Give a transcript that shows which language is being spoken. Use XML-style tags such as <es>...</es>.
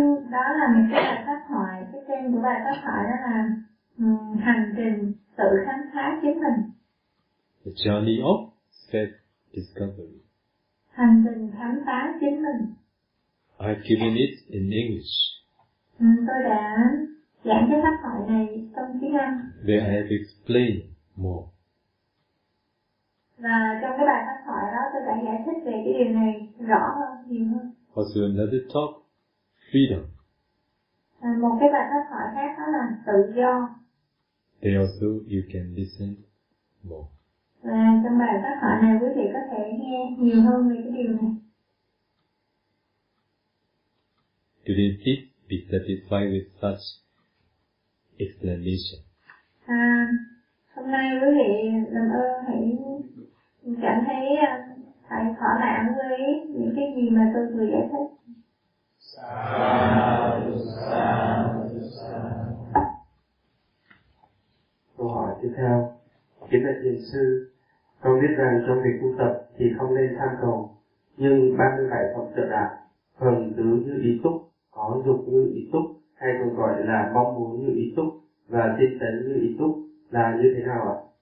<vi>Đó là một cái bài pháp thoại. Cái tên của bài pháp thoại đó là Hành trình tự khám phá chính mình.</vi> <en>The Journey of Self-Discovery.</en> <vi>Hành trình khám phá chính mình.</vi> <en>I've given it in English.</en> <vi>Tôi đã giảng cái pháp thoại này trong tiếng Anh.</vi> <en>Where I have explained more.</en> <vi>Và trong cái bài pháp thoại đó, tôi đã giải thích về cái điều này rõ hơn, nhiều hơn.</vi> <en>Also another talk, freedom.</en> <vi>Một cái bài pháp thoại khác đó là tự do.</vi> <en>They also you can listen more.</en> <vi>Và trong bài pháp thoại này, quý vị có thể nghe nhiều hơn về cái điều này.</vi> <en>Do they fit, be satisfied with such explanation?</en> <vi>Hôm nay quý vị làm ơn hãy cảm thấy phải thỏa mãn với những cái gì mà tôi vừa giải thích. Câu hỏi tiếp theo, kính bạch thiền sư, con biết rằng trong việc tu tập thì không nên tham cầu, nhưng 37 phẩm trợ đạo, phần tướng như ý túc, có dục như ý túc, hay còn gọi là mong muốn như ý túc và tinh tấn như ý túc là như thế nào ạ?</vi>